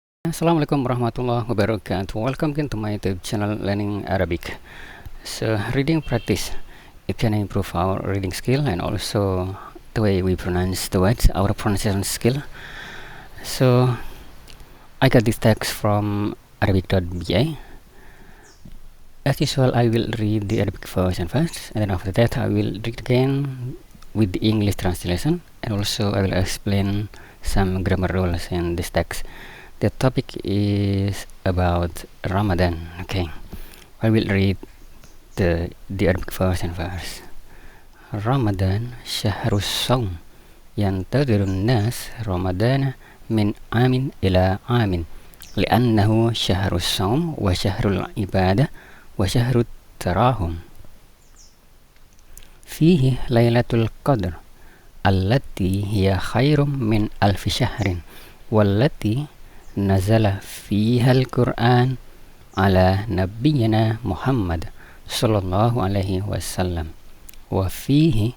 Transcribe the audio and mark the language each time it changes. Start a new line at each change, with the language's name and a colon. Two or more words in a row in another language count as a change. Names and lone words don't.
Arabic: السلام عليكم ورحمة الله وبركاته.
English: Welcome again to my YouTube channel Learning Arabic. So, reading practice, it can improve our reading skill and also the way we pronounce the words, our pronunciation skill. So, I got this text from arabic.ba. As usual, I will read the Arabic version first, and then after that, I will read again with the English translation, and also I will explain some grammar rules in this text. The topic is about Ramadan. Okay, I will read the Arabic version first.
Arabic: رمضان شهر الصوم ينتظر الناس رمضان من عام إلى عام لأنه شهر الصوم وشهر العبادة وشهر التراحم فيه ليلة القدر التي هي خير من ألف شهر والتي نزل فيها القرآن على نبينا محمد صلى الله عليه وسلم وفيه